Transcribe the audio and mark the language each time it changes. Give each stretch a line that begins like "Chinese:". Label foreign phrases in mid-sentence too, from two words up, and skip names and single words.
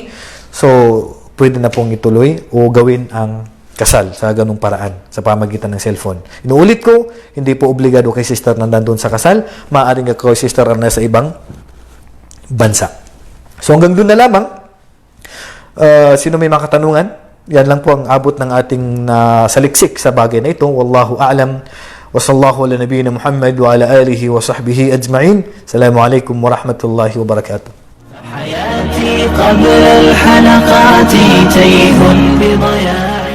Filipino: So pwede na pong ituloy o gawin ang kasal sa ganung paraan sa pamagitan ng cellphone. Inuulit ko, hindi po obligado kay sister na nandun sa kasal, maaaring kay sister na sa ibang bansa. So hanggang doon na lamang. Sino may mga katanungan? Yan lang po ang abot ng ating saliksik sa bagay na ito.
Arabic: والله أعلم. وصلى الله على نبينا محمد وعلى آله وصحبه أجمعين. السلام عليكم ورحمة الله وبركاته. حياتي قبل الحلقات تيه بضياء